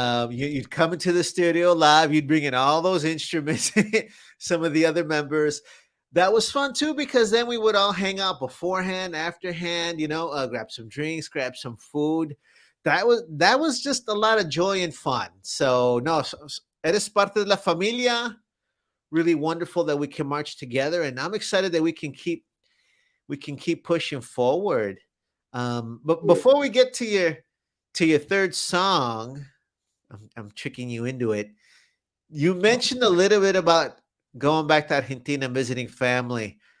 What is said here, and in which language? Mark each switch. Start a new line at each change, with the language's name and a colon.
English: You'd come into the studio live. You'd bring in all those instruments, some of the other members. That was fun too because then we would all hang out beforehand, afterhand. Grab some drinks, grab some food. That was just a lot of joy and fun. So no,
Spanish: Eres parte de la familia.
English: Really wonderful that we can march together, and I'm excited that we can keep pushing forward. But before we get to your third song, I'm tricking you into it. You mentioned a little bit about going back to Argentina and visiting family.